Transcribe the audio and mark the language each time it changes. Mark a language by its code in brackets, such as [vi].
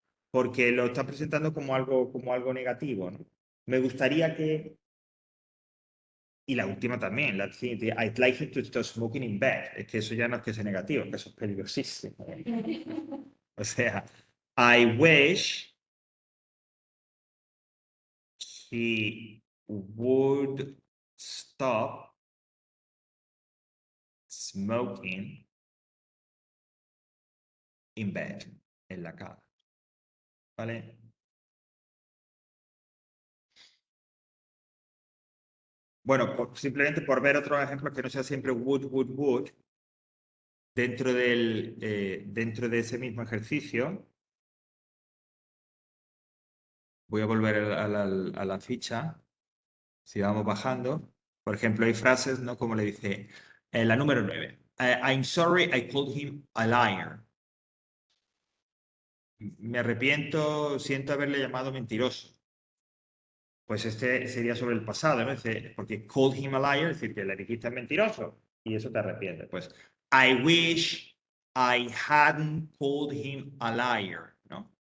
[es] Porque lo está presentando como algo negativo, ¿no? Me gustaría que... Y la última también, la siguiente, [en] I'd like him to stop smoking in bed. [es] Es que eso ya no es que sea negativo, que eso es peligrosísimo. O sea, [en] I wish he would stop smoking in bed, [es] en la cama. ¿Vale? Bueno, simplemente por ver otros ejemplos que no sea siempre would, dentro de ese mismo ejercicio, voy a volver a la ficha, si vamos bajando. Por ejemplo, hay frases, ¿no? Como le dice, la número 9. [en] I'm sorry I called him a liar. [es] Me arrepiento, siento haberle llamado mentiroso. Pues este sería sobre el pasado, ¿no? Dice, porque [en] called him a liar, [es] es decir, que le dijiste mentiroso y eso te arrepiente. Pues, [en] I wish I hadn't called him a liar, [es] ¿no?